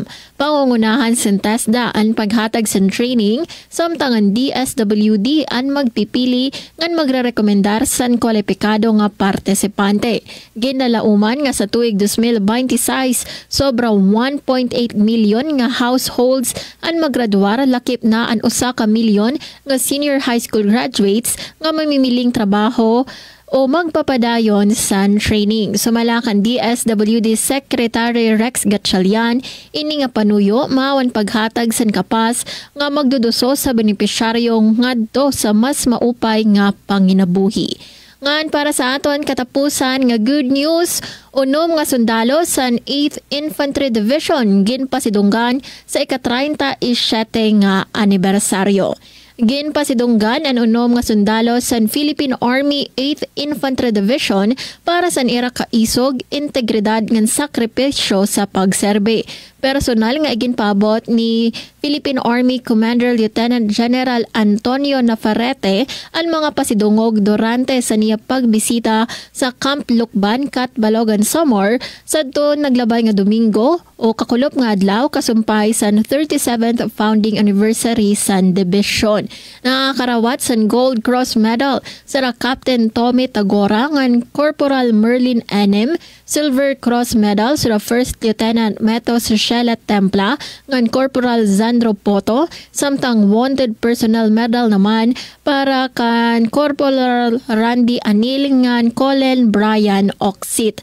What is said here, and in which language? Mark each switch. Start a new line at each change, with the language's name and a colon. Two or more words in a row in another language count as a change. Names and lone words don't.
Waray: Pangungunahan sa TESDA ang paghatag sa training, samtang ang DSWD ang magpipili ngan magrerekomendar sa kwalipikado nga partisipante. Ginalauman nga sa tuig 2026, sobra 1.8 million nga households ang maggraduar lakip na ang 1 ka milyon nga
English: senior high school graduates
Waray: nga mamimiling trabaho o magpapadayon sa training. Sumalakan DSWD Secretary Rex Gatchalian, ini nga panuyo maawan paghatag sa kapas nga magduduso sa benepisyaryong ngadto sa mas maupay nga panginabuhi. Ngan para sa aton katapusan nga
English: good news,
Waray: 6 nga sundalo sa 8th Infantry Division ginpasidunggan sa ika-37 nga anibersaryo. Ginpasidunggan ang 6 nga sundalo sa Philippine Army 8th Infantry Division para sa ira kaisog, integridad ngan sakripisyo sa pagserbe. personal nga iginpaabot ni Philippine Army Commander Lieutenant General Antonio Navarrete ang mga pasidungog durante sa niya pagbisita sa Camp Lukban, Balogan, Samar sadto naglabay nga Domingo o kakulop nga adlaw kasumpay sa 37th
English: founding anniversary
Waray: sa division. Nakakarawat sa Gold Cross Medal sa Captain Tommy Tagora ngan Corporal Merlin Enem, Silver Cross Medal sa First Lieutenant Meto Shela Templa ngan Corporal Zandro Poto, samtang Wounded Personnel Medal naman para kan Corporal Randy Anilingan Colin Brian Oxit.